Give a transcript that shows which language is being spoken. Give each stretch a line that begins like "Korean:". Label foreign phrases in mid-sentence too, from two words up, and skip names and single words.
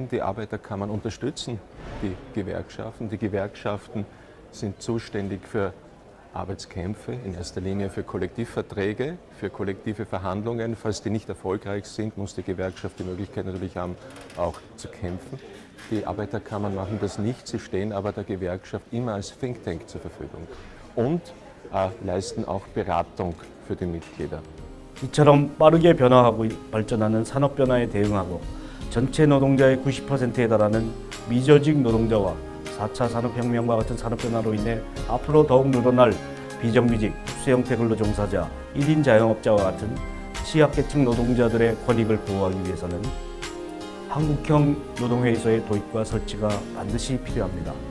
German: Die Arbeiterkammern unterstützen die Gewerkschaften. Die Gewerkschaften sind zuständig für Arbeitskämpfe, in erster Linie für Kollektivverträge, für kollektive Verhandlungen. Falls die nicht erfolgreich sind, muss die Gewerkschaft die Möglichkeit natürlich haben, auch zu kämpfen. Die Arbeiterkammern machen das nicht, sie stehen aber der Gewerkschaft immer als
English: Think Tank
German: zur Verfügung und leisten auch Beratung für die Mitglieder.
Korean: 이처럼 빠르게 변화하고 발전하는 산업 변화에 대응하고 전체 노동자의 90%에 달하는 미조직 노동자와 4차 산업혁명과 같은 산업 변화로 인해 앞으로 더욱 늘어날 비정규직, 수형태 근로 종사자, 1인 자영업자와 같은 취약계층 노동자들의 권익을 보호하기 위해서는 한국형 노동회의소의 도입과 설치가 반드시 필요합니다.